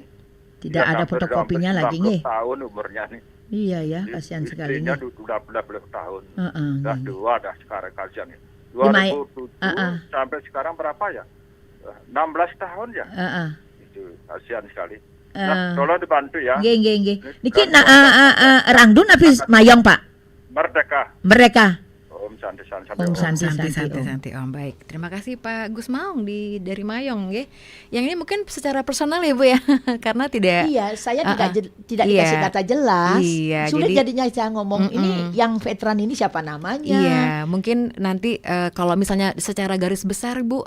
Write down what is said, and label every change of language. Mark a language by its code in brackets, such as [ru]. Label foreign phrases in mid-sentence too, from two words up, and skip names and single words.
[id] Tidak ada fotokopinya lagi nih. 90 tahun umurnya nih. Iya ya, kasihan sekali nih. Sudah 12 tahun. Dah 2 dah sekarang kasihan nih. 2007 sampai sekarang berapa ya? 16 tahun ya? Itu kasihan sekali. Nah, tolong dibantu ya. Nggih. Niki Rangdun habis Mayong, Pak. Merdeka. Om Santi. Om, baik. Terima kasih Pak Gus Maung dari Mayong, nggih. Yang ini mungkin secara personal ya Bu ya, karena tidak. Iya, saya tidak dikasih kata jelas. Iya, sulit jadinya saya ngomong ini yang veteran ini siapa namanya. Iya, mungkin nanti kalau misalnya secara garis besar Bu,